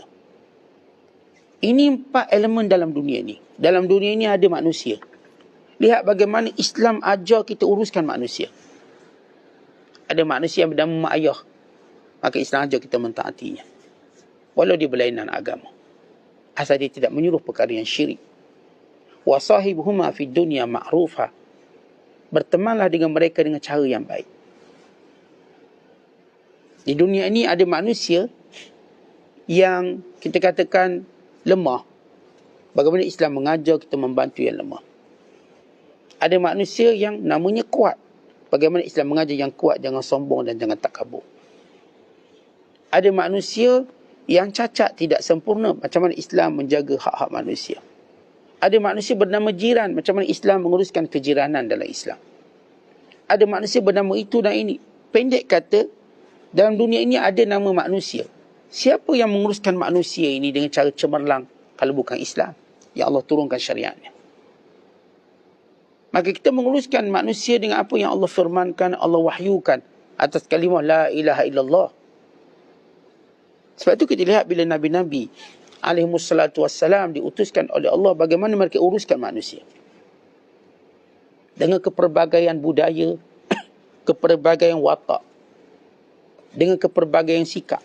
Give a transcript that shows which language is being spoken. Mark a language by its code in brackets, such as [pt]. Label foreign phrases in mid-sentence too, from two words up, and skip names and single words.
[ms] Ini 4 elemen dalam dunia ini. Dalam dunia ini ada manusia. Lihat bagaimana Islam ajar kita uruskan manusia. Ada manusia yang bernama mak ayah. Maka Islam ajar kita mentaatinya. Walau dia berlainan agama. Asal dia tidak menyuruh perkara yang syirik. [ar] Wa sahibuhuma fid dunya ma'rufa. [ms] Bertemanlah dengan mereka dengan cara yang baik. Di dunia ini ada manusia yang kita katakan lemah. Bagaimana Islam mengajar kita membantu yang lemah. Ada manusia yang namanya kuat. Bagaimana Islam mengajar yang kuat, jangan sombong dan jangan takabur. Ada manusia yang cacat, tidak sempurna. Macam mana Islam menjaga hak-hak manusia. Ada manusia bernama jiran. Macam mana Islam menguruskan kejiranan dalam Islam. Ada manusia bernama itu dan ini. Pendek kata, dalam dunia ini ada nama manusia. Siapa yang menguruskan manusia ini dengan cara cemerlang kalau bukan Islam? Ya Allah turunkan syariatnya. Maka kita menguruskan manusia dengan apa yang Allah firmankan, Allah wahyukan atas kalimah [ar] la ilaha illallah. [ms] Sebab itu kita lihat bila Nabi-Nabi [ar] alaihimussalatu wassalam [ms] diutuskan oleh Allah, bagaimana mereka uruskan manusia. Dengan kepelbagaian budaya, kepelbagaian watak, dengan kepelbagaian sikap.